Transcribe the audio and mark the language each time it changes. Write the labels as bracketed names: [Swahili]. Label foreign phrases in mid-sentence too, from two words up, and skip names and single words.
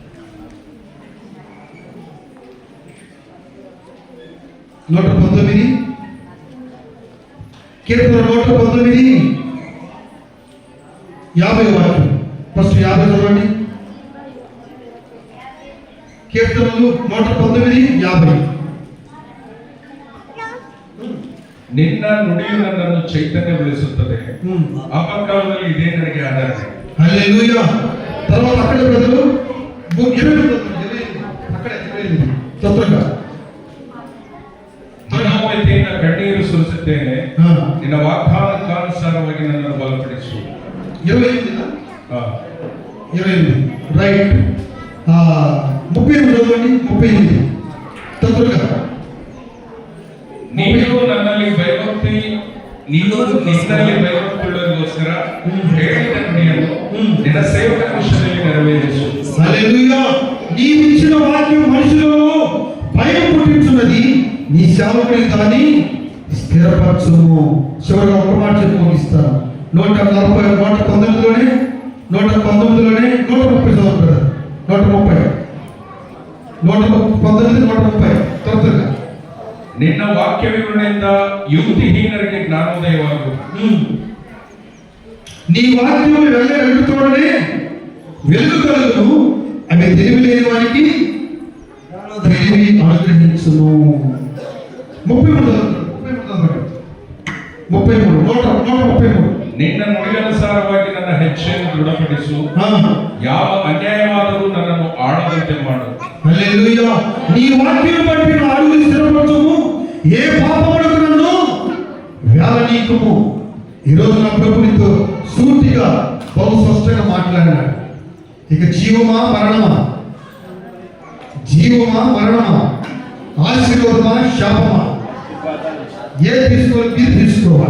[Telugu] 119 కీర్తన 119 50 వాక్యం. ఫస్ట్ 50 చదవండి. కీర్తనలు 119 50. [Kannada] ನಿನ್ನ ನುಡಿಯು ನನ್ನನ್ನು ಚೈತನ್ಯಗೊಳಿಸುತ್ತದೆ. ಆಪತ್ಕಾಲದಲ್ಲಿ ಇದೇ ನನಗೆ ಆಧಾರ. [Telugu] హల్లెలూయా. తర్వాత అక్కడే ప్రజలు 20 అక్కడే 20 తొందరగా [Kannada] ಮನೋಮಯತೆಯಿಂದ ಕಣ್ಣೀರು ಸುರಿಸುತ್ತೇನೆ. ನಿನ್ನ ವಾಗ್ದಾನಕ್ಕನುಸಾರವಾಗಿ ನನ್ನನ್ನು ಬಲಪಡಿಸು. [Telugu] 28 రైట్. 38 చదవండి. 38 తొందరగా. [Kannada] ನೀನು ನಿನ್ನಲ್ಲಿ ಭಯಭಕ್ತಿಯುಳ್ಳವರಿಗೋಸ್ಕರ ಹೇಳಿದ ನುಡಿಯನ್ನು ನಿನ್ನ ಸೇವಕರ ವಿಷಯದಲ್ಲಿ ನೆರವೇರಿಸು. [Telugu] హల్లెలూయా. నీవు ఇచ్చిన వాక్యం మనుషులలో భయం పుట్టించున్నది. నీ సేవకుని దాన్ని స్థిరపరచుము. చివరిగా ఒక మాట చెప్పి ముగిస్తాను. 119లోనే 130 చదువుతారు. 130 త్వరగా. [Kannada] ನಿನ್ನ ವಾಕ್ಯ ವಿವರಣೆಯಿಂದ ಯುಕ್ತಿಹೀನರಿಗೆ ಜ್ಞಾನೋದಯವಾಗು. [Telugu] నీ వాక్యం వెలుగుతోడనే వెలుగు కలుగును. అవి తెలివి లేని వారికి తెలివి అనుగ్రహించును. 133 [Kannada] ನಿನ್ನ ನುಡಿಯನುಸಾರವಾಗಿ ನನ್ನ ಹೆಜ್ಜೆಯನ್ನು ದೃಢಪಡಿಸು. ಯಾವ ಅನ್ಯಾಯವಾದರೂ ನನ್ನನ್ನು ಆಳದಂತೆ ಮಾಡು. [Telugu] హల్లెలూయా. నీ వాక్యం బట్టి నా అడుగులు స్థిరపరచుము. ఏ పాపమునకు నన్ను వేలనీయకుము. ఈరోజు నా ప్రభు నీతో సూటిగా బహు స్పష్టంగా మాట్లాడినాడు. ఇక జీవమా మరణమా, ఆశీర్వాదమా శాపమా, ఏది తీసుకోవాలి మీరు తీసుకోవాలి.